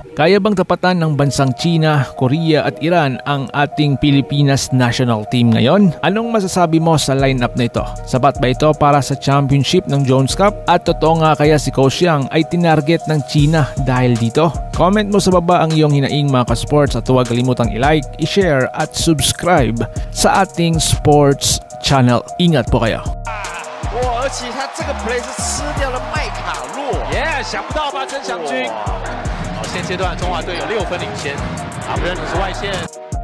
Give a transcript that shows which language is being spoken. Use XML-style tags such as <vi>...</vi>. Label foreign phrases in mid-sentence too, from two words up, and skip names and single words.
<tl>Kaya bang tapatan ng bansang China, Korea at Iran ang ating Pilipinas</tl> <en>national team</en> <tl>ngayon? Anong masasabi mo sa lineup na ito? Sapat ba ito para sa championship ng Jones Cup? At totoo nga kaya si Coach Yang ay tinarget ng China dahil dito? Comment mo sa baba ang iyong hinaing mga ka-sports at huwag kalimutang i-like, i-share at subscribe sa ating</tl> <en>sports channel.</en> <tl>Ingat po kayo.</tl> <zh>而且他这个 play 是吃掉了麦卡洛，想不到吧，曾祥军。好，现阶段中华队有6分领先，阿布伦是外线。</zh>